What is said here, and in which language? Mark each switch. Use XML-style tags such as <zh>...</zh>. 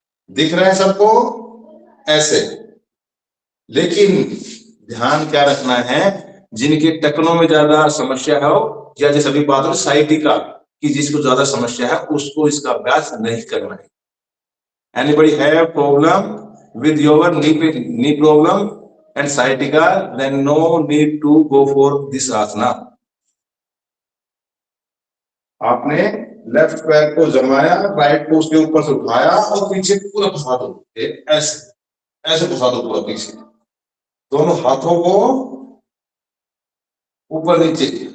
<hi>दिख रहा है सबको ऐसे, लेकिन ध्यान क्या रखना है, जिनके टखनों में ज्यादा समस्या हो या जैसे अभी बात हो साइटिका की, जिसको ज्यादा समस्या है उसको इसका अभ्यास नहीं करना है।</hi> <en>Anybody have problem with your knee problem and sciatica, then no need to go for this asana.</en> <hi>आपने लेफ्ट पैर को जमाया, राइट को उसके ऊपर से उठाया और पीछे पूरा फंसा दो, ऐसे ऐसे फंसा दो पूरा पीछे, दोनों हाथों को ऊपर नीचे।</hi>